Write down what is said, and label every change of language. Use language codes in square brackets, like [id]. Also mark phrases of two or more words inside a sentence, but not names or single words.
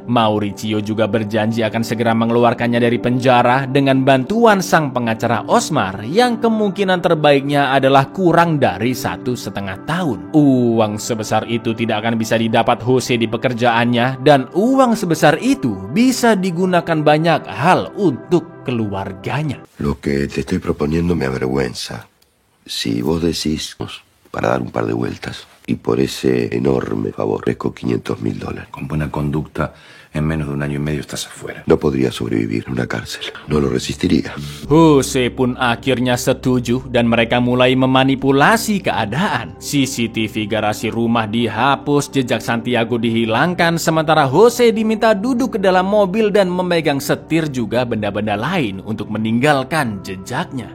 [id] Mauricio juga berjanji akan segera mengeluarkannya dari penjara dengan bantuan sang pengacara Osmar yang kemungkinan terbaiknya adalah kurang dari 1,5 tahun. Uang sebesar itu tidak akan bisa didapat Jose di pekerjaannya, dan uang sebesar itu bisa digunakan banyak hal untuk keluarganya. [es] Lo que te estoy proponiendo me avergüenza. Si vos decís para dar un par de vueltas y por ese enorme favor ofrezco $500.000. Con buena conducta, en menos de 1 año y medio estás afuera. No podría sobrevivir en una cárcel. No lo resistiría. [id] Jose pun akhirnya setuju dan mereka mulai memanipulasi keadaan. CCTV garasi rumah dihapus, jejak Santiago dihilangkan, sementara Jose diminta duduk ke dalam mobil dan memegang setir juga benda-benda lain untuk meninggalkan jejaknya.